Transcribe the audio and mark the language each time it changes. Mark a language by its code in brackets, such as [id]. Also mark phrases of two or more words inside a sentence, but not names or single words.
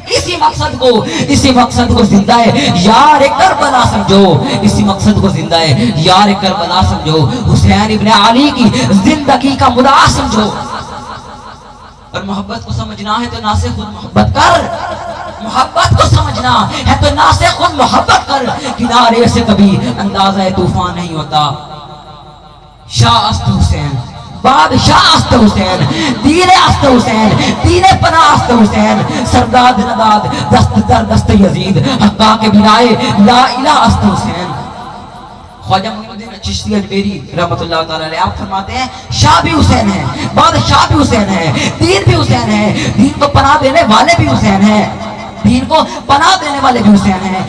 [ur] اسی مقصد کو زندہ ہے یار کربلا سمجھو، اسی مقصد کو زندہ ہے یار کربلا سمجھو، حسین ابن علی کی زندگی کا مدعا سمجھو۔ اور محبت کو سمجھنا ہے تو نہ سے خود محبت کر، محبت کو سمجھنا ہے تو نہ سے خود محبت کر، کنارے سے کبھی اندازہ طوفان نہیں ہوتا۔ [fa] شاہ است حسین، بادشاہ است حسین، دین است حسین، دین پناہ است حسین، سرداد نداد دست در دست یزید، حقا کے بنائے لا الہ است حسین۔ [ur] خواجہ معین الدین چشتی اجمیری رحمۃ اللہ تعالی علیہ آپ فرماتے ہیں شاہ بھی حسین ہے، بادشاہ بھی حسین ہے، دین بھی حسین ہے، دین کو پناہ دینے والے بھی حسین ہیں، دین کو پناہ دینے والے بھی حسین ہیں۔